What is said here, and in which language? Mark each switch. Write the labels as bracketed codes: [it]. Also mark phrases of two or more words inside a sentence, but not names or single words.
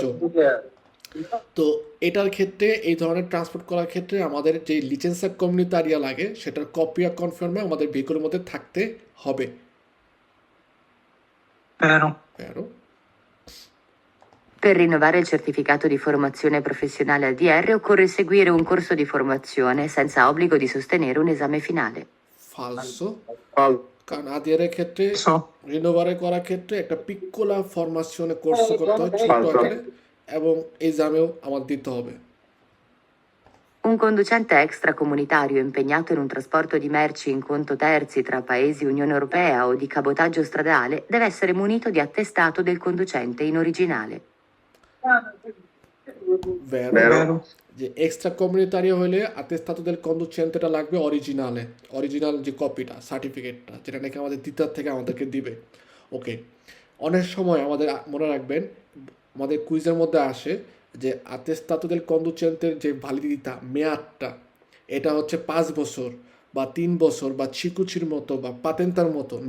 [bn] তো এটার ক্ষেত্রে এই ধরনের ট্রান্সপোর্ট করার ক্ষেত্রে আমাদের যে [it] licenza comunitaria [bn] লাগে সেটার [it] copia conforme [bn] আমাদের ভেহিকলের মধ্যে থাকতে হবে। [it] vero, Vero? Per rinnovare il certificato di formazione professionale ADR occorre seguire un corso di formazione senza obbligo di sostenere un esame finale. falso. falso, [bn] কারণ আদিয়ারের ক্ষেত্রে রিনোভারে করার ক্ষেত্রে একটা [it] piccola formazione [bn] কোর্স করতে হয় ছোট্ট [it] Falso. [bn] আকারে এবং এক্সামেও আমার দিতে হবে। [it] Un conducente extracomunitario impegnato in un trasporto di merci in conto terzi tra paesi Unione Europea o di cabotaggio stradale deve essere munito di attestato del conducente in originale. Vero? vero, [bn] যে এক্সট্রা কমিউনিটারিয়া হলে [it] attestato del conducente [bn] লাগবে অরিজিনালে, অরিজিনাল যে কপিটা সার্টিফিকেটটা যেটা নাকি আমাদের তিতার থেকে আমাদেরকে দিবে। ওকে, অনেক সময় আমাদের মনে রাখবেন আমাদের কুইজের মধ্যে আসে যে [it] attestato del conducente [bn] যে ভ্যালিডিটা মেয়াদটা এটা হচ্ছে 5 বছর বা 3 বছর বা চিকুচির মতো বা পাতেন্তার মতো ন।